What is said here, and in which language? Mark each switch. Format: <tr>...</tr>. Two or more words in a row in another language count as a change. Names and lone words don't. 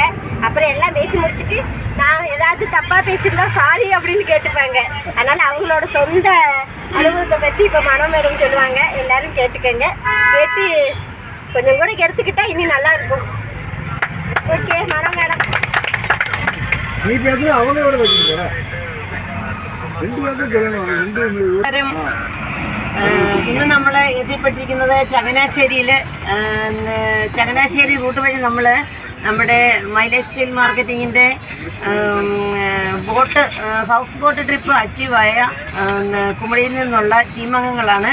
<ta>அப்புறம் எல்லாம் பேசி முடிச்சுட்டு நான் ஏதாவது தப்பாக பேசியிருந்தா சாரி அப்படின்னு கேட்டுப்பாங்க. அதனால் அவங்களோட சொந்த அனுபவத்தை பற்றி இப்போ மனோ மேடம் சொல்லுவாங்க. எல்லோரும் கேட்டுக்கங்க. கேட்டு கொஞ்சம் கூட எடுத்துக்கிட்டா இனி நல்லா இருக்கும். ஓகே மனோ மேடம்.</ta> <ml>ഇന്ന് നമ്മൾ എത്തിപ്പെട്ടിരിക്കുന്നത് ചങ്ങനാശ്ശേരി റൂട്ട് വഴി നമ്മൾ നമ്മുടെ മൈ ലൈഫ് സ്റ്റൈൽ മാർക്കറ്റിങ്ങിൻ്റെ</ml> <en>house boat trip</en> <ml>അച്ചീവായ കുമളിയിൽ നിന്നുള്ള ടീം അംഗങ്ങളാണ്.</ml>